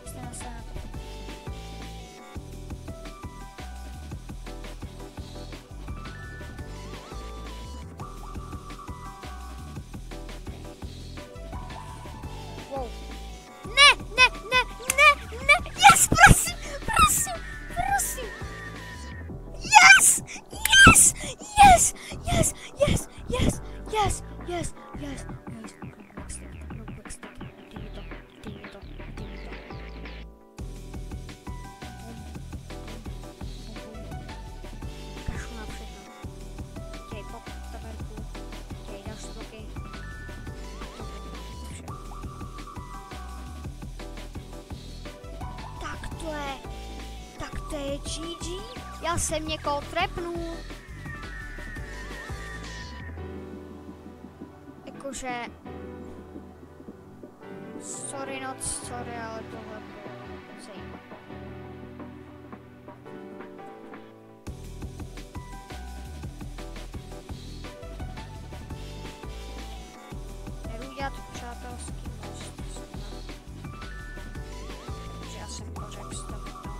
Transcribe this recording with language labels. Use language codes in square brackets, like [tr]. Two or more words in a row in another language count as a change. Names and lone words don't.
[en] Wow. [cs] Ne, ne, ne, ne, ne. Yes, prosím, prosím, prosím. [en] Yes, yes, yes, yes, yes, yes, yes, yes, yes, yes. [cs] Kašu na všechno. Děj pop, taverku, děj další bloky. Tak to je GG. Já jsem někoho trepnul. Jakože... [en] Sorry not sorry, [cs] ale tohle bylo zajímavé. Nebudu dělat přátelský most. Takže já jsem pořek s tobou.